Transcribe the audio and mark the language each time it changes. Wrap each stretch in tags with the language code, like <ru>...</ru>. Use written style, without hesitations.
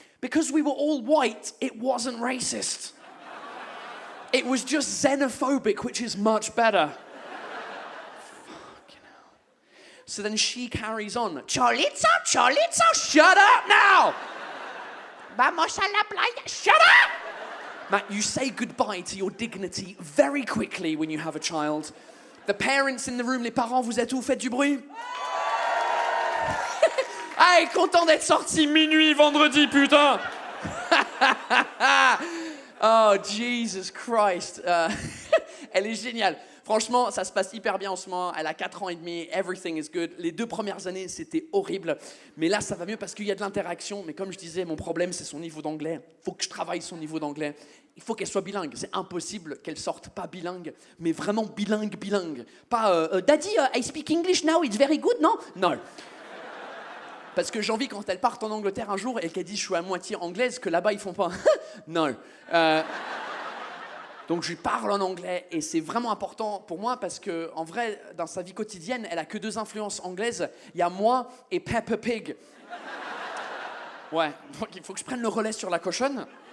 <en>Because we were all white, it wasn't racist. It was just xenophobic, which is much better. Fucking hell. So then she carries on. Chorizo, shut up now!</en> <es>Vamos a la playa,</es> <en>shut up! Matt, you say goodbye to your dignity very quickly when you have a child. The parents in the room,</en> <fr>les parents, vous êtes où? Faites du bruit? Hey, content d'être sorti minuit vendredi, putain!</fr> <en>Oh, Jesus Christ.</en> <fr>Elle est géniale. Franchement, ça se passe hyper bien en ce moment. Elle a 4 ans et demi.</fr> <en>Everything is good.</en> <fr>Les 2 premières années, c'était horrible. Mais là, ça va mieux parce qu'il y a de l'interaction. Mais comme je disais, mon problème, c'est son niveau d'anglais. Il faut que je travaille son niveau d'anglais. Il faut qu'elle soit bilingue. C'est impossible qu'elle sorte pas bilingue, mais vraiment bilingue.</fr> <en>Pas Daddy, I speak English now, it's very good, non?</en> <fr>Non. Parce que j'ai envie, quand elle parte en Angleterre un jour et qu'elle dit je suis à moitié anglaise, que là-bas ils font pas non. Donc je lui parle en anglais et c'est vraiment important pour moi parce que en vrai, dans sa vie quotidienne, elle a que 2 influences anglaises. Il y a moi et Peppa Pig. Ouais, donc il faut que je prenne le relais sur la cochonne.</fr>